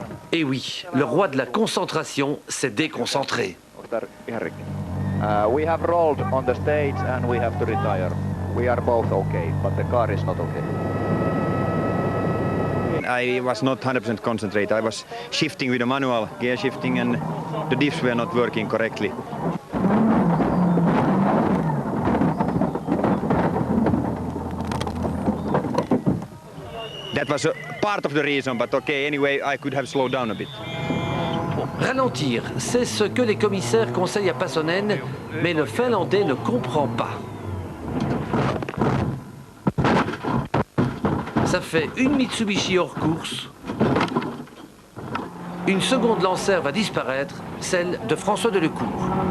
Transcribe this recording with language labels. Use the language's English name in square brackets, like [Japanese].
[French] Et oui, le roi de la concentration s'est déconcentré. [English] We have rolled on the stage and we have to retire. We are both okay, but the car is not okay. I was not 100% concentrated. I was shifting with a manual gear shifting and the diffs were not working correctly. That was a part of the reason, but okay, anyway, I could have slowed down a bit. [French] Ralentir, c'est ce que les commissaires conseillent à Passonen, mais le Finlandais ne comprend pas. Ça fait une Mitsubishi hors course. Une seconde lanceur va disparaître, celle de François Delecourt.